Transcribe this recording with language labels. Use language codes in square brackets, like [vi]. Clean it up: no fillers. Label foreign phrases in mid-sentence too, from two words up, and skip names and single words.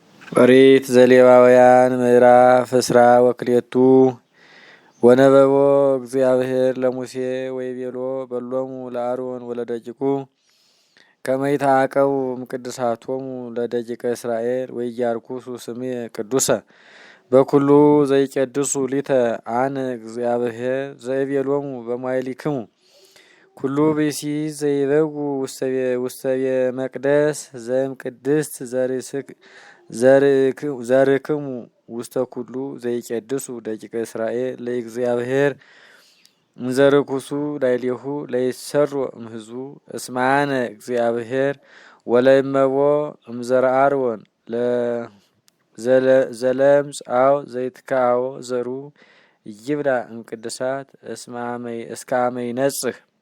[gez] ኦሪት ዘሌዋውያን ምዕራፍ እስራ ወክልኤቱ ወነበቦ እግዚአብሔር ለሙሴ ወይቤሎ በሎሙ ለአሮን ወለደቂቁ ከመ ይትዓቀቡ እምቅድሳቶሙ ለደቂቀ እስራኤል ወኢያርኩሱ ስሜ ቅዱሰ በኩሉ ዘይቄድሱ ሊተ አነ እግዚአብሔር ዘእቤሎሙ በመዋዕሊክሙ ኩሉ ብእሲ ዘይበጉ ውስተቤ መቅደስ ዘእምቅድስት ዘርክሙ ውስተ ኩሉ ዘይቄድሱ ደቂቀ እስራኤል ለእግዚአብሔር እንዘርኩሱ ላዕሌሁ ለይሰሮ እምሕዝቡ እስመ አነ እግዚአብሔር ወለእመቦ እምዘርአ አሮን ዘለምጽ አው ዘይትከአዎ ዘሩ ይብላ እምቅድሳት እስከ አመ ይነጽህ